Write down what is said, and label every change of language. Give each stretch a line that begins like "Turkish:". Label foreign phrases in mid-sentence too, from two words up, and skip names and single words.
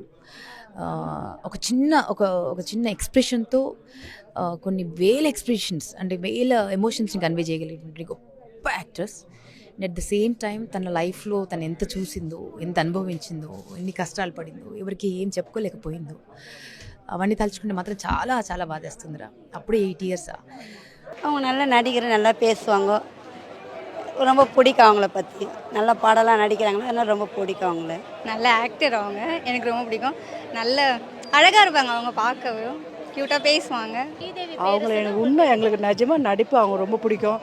Telugu: ఒక చిన్న ఎక్స్ప్రెషన్తో కొన్ని వేల ఎక్స్ప్రెషన్స్, అంటే వేల ఎమోషన్స్ని కన్వే చేయగలిగినటువంటి గొప్ప యాక్టర్స్.
English: at the same time
Telugu: తన లైఫ్లో తను ఎంత చూసిందో, ఎంత అనుభవించిందో, ఎన్ని కష్టాలు పడిందో, ఎవరికి ఏం చెప్పుకోలేకపోయిందో, అవన్నీ తలుచుకుంటే మాత్రం చాలా చాలా బాధేస్తుందిరా. అప్పుడే 8 years.
Tamil: அவங்க நல்லா நடிக்கிற, நல்லா பேசுவாங்க, ரொம்ப பிடிக்கும் அவங்கள பற்றி. நல்லா பாடலாம் நடிக்கிறாங்களா, அதனால் ரொம்ப பிடிக்கும் அவங்கள. நல்ல ஆக்டர் அவங்க, எனக்கு ரொம்ப பிடிக்கும். நல்ல அழகாக இருப்பாங்க அவங்க, பார்க்கவும் க்யூட்டாக பேசுவாங்க. அவங்கள எங்களுக்கு நிஜமாக நடிப்பு அவங்க ரொம்ப பிடிக்கும்.